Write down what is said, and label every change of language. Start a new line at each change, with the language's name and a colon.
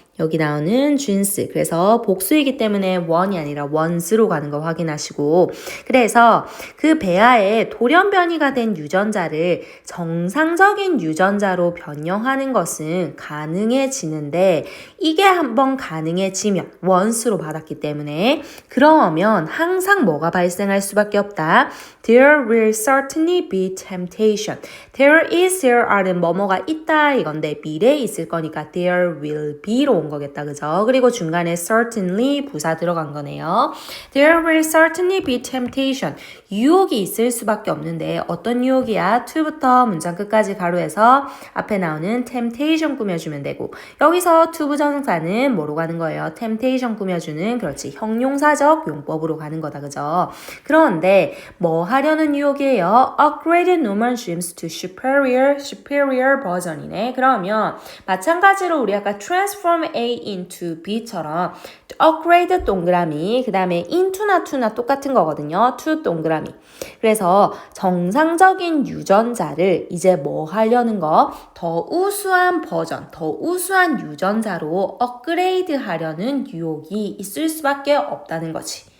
Korean: 여기 나오는 genes. 그래서 복수이기 때문에 one이 아니라 ones로 가는 거 확인하시고 그래서 그 배아에 돌연변이가 된 유전자를 정상적인 유전자로 변형하는 것은 가능해지는데 이게 한번 가능해지면 ones로 받았기 때문에 그러면 항상 뭐가 발생할 수밖에 없다.
English: There will certainly be temptation.
Korean: There is, there are는 뭐뭐가 있다 이건데 미래에 있을 거니까 there will be로 온 거겠다. 그죠? 그리고 중간에 certainly 부사 들어간 거네요.
English: There will certainly be temptation.
Korean: 유혹이 있을 수밖에 없는데 어떤 유혹이야? to부터 문장 끝까지 가로해서 앞에 나오는 temptation 꾸며주면 되고 여기서 to 부정사는 뭐로 가는 거예요? temptation 꾸며주는 그렇지 형용사적 용법으로 가는 거다. 그죠? 그런데 뭐 하려는 유혹이에요?
English: upgrade normal genes to superior version이네.
Korean: 그러면 마찬가지로 우리 아까
English: transform A into B처럼
Korean: upgrade 동그라미, 그 다음에 into나 to나 똑같은 거거든요. to 동그라미. 그래서 정상적인 유전자를 이제 뭐 하려는 거? 더 우수한 버전, 더 우수한 유전자로 업그레이드 하려는 유혹이 있을 수밖에 없다는 거지.